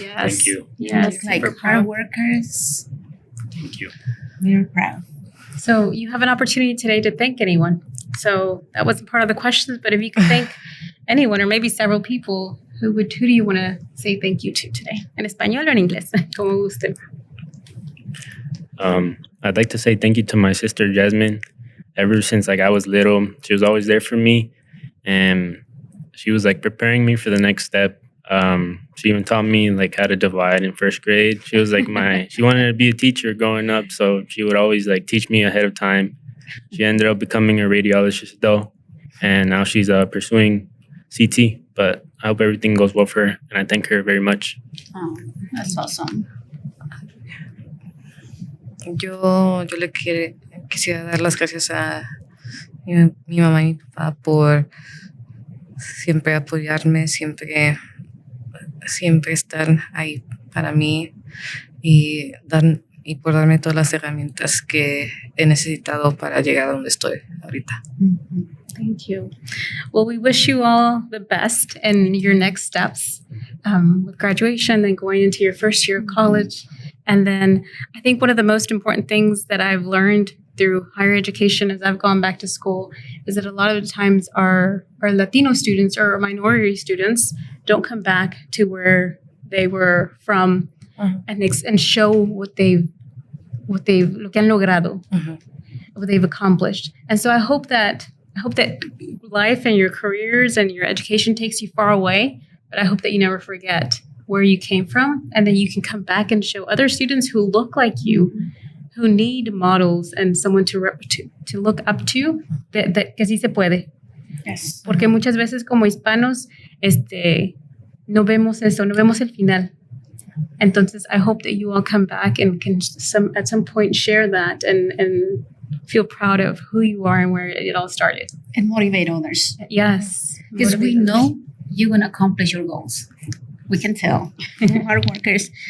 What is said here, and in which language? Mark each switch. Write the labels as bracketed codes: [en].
[en] Yes. Thank you. Yes. Just like super hard workers. Thank you. We're proud. So you have an opportunity today to thank anyone. So that wasn't part of the questions, but if you could thank anyone or maybe several people, who do you want to say thank you to today? [es] En español o en inglés, como guste. [en] I'd like to say thank you to my sister Jasmine. Ever since like I was little, she was always there for me, and she was like preparing me for the next step. She even taught me like how to divide in first grade. She was like she wanted to be a teacher growing up, so she would always like teach me ahead of time. She ended up becoming a radiologist though, and now she's pursuing CT. But I hope everything goes well for her, and I thank her very much. Oh, that's awesome. [es] Yo le quisiera dar las gracias a mi mamá y mi papá por siempre apoyarme, siempre estar ahí para mí y por darme todas las herramientas que he necesitado para llegar a donde estoy ahorita. [en] Thank you. Well, we wish you all the best in your next steps with graduation, then going into your first year of college. And then I think one of the most important things that I've learned through higher education as I've gone back to school is that a lot of the times our Latino students or minority students don't come back to where they were from and show [es] lo que han logrado, [en] what they've accomplished. And so I hope that life and your careers and your education takes you far away, but I hope that you never forget where you came from, and then you can come back and show other students who look like you, who need models and someone to look up to, [es] que sí se puede. [en] Yes. [es] Porque muchas veces como hispanos no vemos eso, no vemos el final. Entonces, [en] I hope that you all come back and can at some point share that and feel proud of who you are and where it all started. And motivate others. Yes. Because we know you're going to accomplish your goals. We can tell. You're hard workers.